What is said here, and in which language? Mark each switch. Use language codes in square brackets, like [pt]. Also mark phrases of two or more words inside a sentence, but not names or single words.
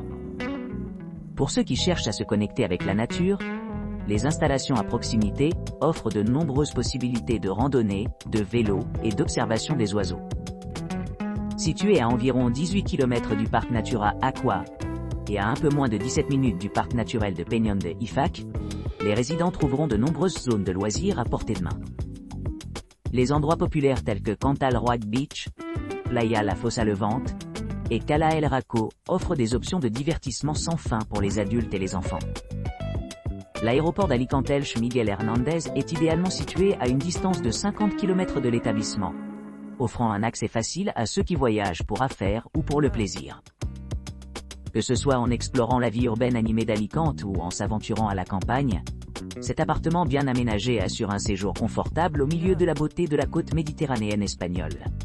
[fr] Pour ceux qui cherchent à se connecter avec la nature, les installations à proximité offrent de nombreuses possibilités de randonnée, de vélo et d'observation des oiseaux. Situé à environ 18 km du parc Natura Aqua et à un peu moins de 17 minutes du parc naturel de Peñón de Ifac, les résidents trouveront de nombreuses zones de loisirs à portée de main. Les endroits populaires tels que Cantal Roig Beach, Playa La Fossa Levante et Cala El Raco offrent des options de divertissement sans fin pour les adultes et les enfants. L'aéroport d'Alicantelch Miguel Hernández est idéalement situé à une distance de 50 km de l'établissement, offrant un accès facile à ceux qui voyagent pour affaires ou pour le plaisir. Que ce soit en explorant la vie urbaine animée d'Alicante ou en s'aventurant à la campagne, cet appartement bien aménagé assure un séjour confortable au milieu de la beauté de la côte méditerranéenne espagnole.